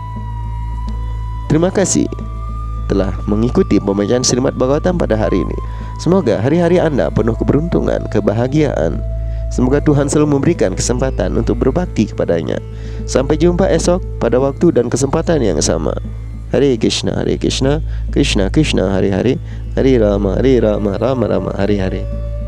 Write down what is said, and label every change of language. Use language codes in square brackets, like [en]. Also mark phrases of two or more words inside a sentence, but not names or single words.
[id] Terima kasih telah mengikuti pembacaan Srimad Bhagavatam pada hari ini. Semoga hari-hari Anda penuh keberuntungan, kebahagiaan. Semoga Tuhan selalu memberikan kesempatan untuk berbakti kepadanya. Sampai jumpa esok pada waktu dan kesempatan yang sama. [sa] Hare Krishna, Krishna Krishna, Hari Hari, Hari Rama, Rama Rama, Hari Hari.